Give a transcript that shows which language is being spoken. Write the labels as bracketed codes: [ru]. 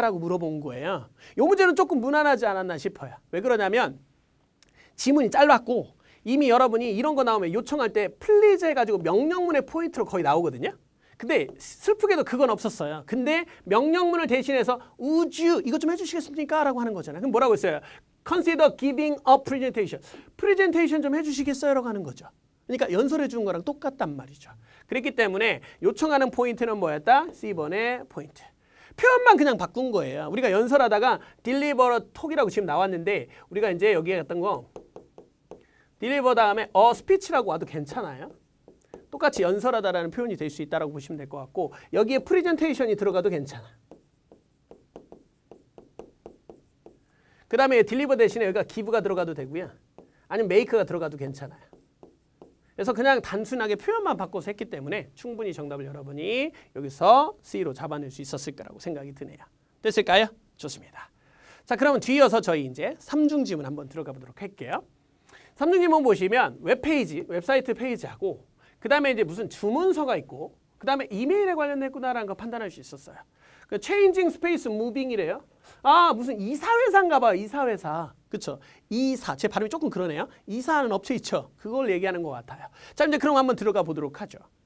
[ko] 라고 물어본 거예요. 이 문제는 조금 무난하지 않았나 싶어요. 왜 그러냐면 지문이 짧았고 이미 여러분이 이런 거 나오면 요청할 때 플리즈 해가지고 명령문의 포인트로 거의 나오거든요. 근데 슬프게도 그건 없었어요. 근데 명령문을 대신해서 [en] would you [ko] 이것 좀 해주시겠습니까? 라고 하는 거잖아요. 그럼 뭐라고 했어요? [en] Consider giving a presentation. [ko] 프레젠테이션 좀 해주시겠어요? 라고 하는 거죠. 그러니까 연설해 준 거랑 똑같단 말이죠. 그렇기 때문에 요청하는 포인트는 뭐였다? C번의 포인트. 표현만 그냥 바꾼 거예요. 우리가 연설하다가 [en] deliver a talk [ko] 이라고 지금 나왔는데 우리가 이제 여기에 갔던 거 deliver 다음에 [en] a speech [ko] 라고 와도 괜찮아요. 똑같이 연설하다라는 표현이 될 수 있다고 보시면 될 것 같고 여기에 프레젠테이션이 들어가도 괜찮아. 그 다음에 deliver 대신에 여기가 give가 들어가도 되고요. 아니면 make가 들어가도 괜찮아요. 그래서 그냥 단순하게 표현만 바꿔서 했기 때문에 충분히 정답을 여러분이 여기서 C로 잡아낼 수 있었을 거라고 생각이 드네요. 됐을까요? 좋습니다. 자, 그러면 뒤이어서 저희 이제 삼중지문 한번 들어가 보도록 할게요. 삼중지문 보시면 웹페이지, 웹사이트 페이지하고 그 다음에 이제 무슨 주문서가 있고 그 다음에 이메일에 관련됐구나라는 거 판단할 수 있었어요. 그 changing space moving이래요. 무슨 이사회사인가 봐요. 이사회사. 그쵸? 이사. 제 발음이 조금 그러네요. 이사하는 업체 있죠? 그걸 얘기하는 것 같아요. 자, 이제 그럼 한번 들어가 보도록 하죠.